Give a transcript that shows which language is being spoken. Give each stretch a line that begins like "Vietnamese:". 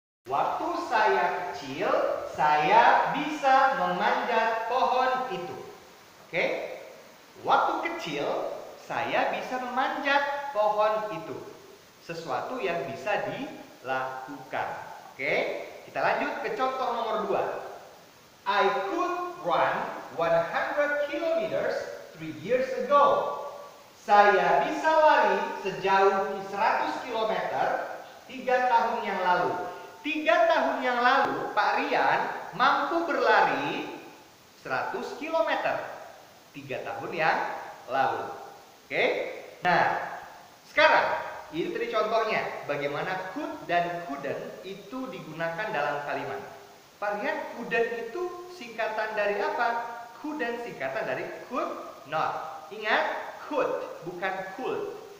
Indonesian: Waktu saya kecil, saya bisa memanjat pohon itu. Oke? Waktu kecil, saya bisa memanjat pohon itu. Sesuatu yang bisa dilakukan. Oke? Kita lanjut ke contoh nomor 2.
English: I could run 100 kilometers 3 years ago.
Indonesian: Saya bisa lari sejauh 100 kilometer 3 tahun yang lalu. 3 tahun yang lalu, Pak Rian mampu berlari 100 kilometer. 3 tahun yang lalu. Oke? Nah, sekarang ini tadi contohnya bagaimana could dan couldn't itu digunakan dalam kalimat. Pak Rian, couldn't itu singkatan dari apa? Couldn't singkatan dari could not. Ingat, could bukan could.